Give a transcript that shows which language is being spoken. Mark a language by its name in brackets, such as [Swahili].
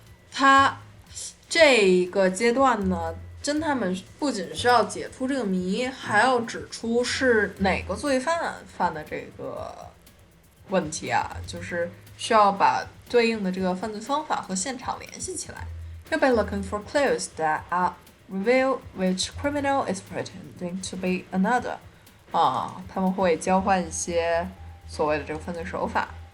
[Chinese] 他这个阶段呢，侦探们不仅是要解出这个谜，还要指出是哪个罪犯犯的这个问题啊，就是需要把对应的这个犯罪方法和现场联系起来。 [English] You'll be looking for clues that reveal which criminal is pretending to be another. [Chinese] 他们会交换一些所谓的这个犯罪手法。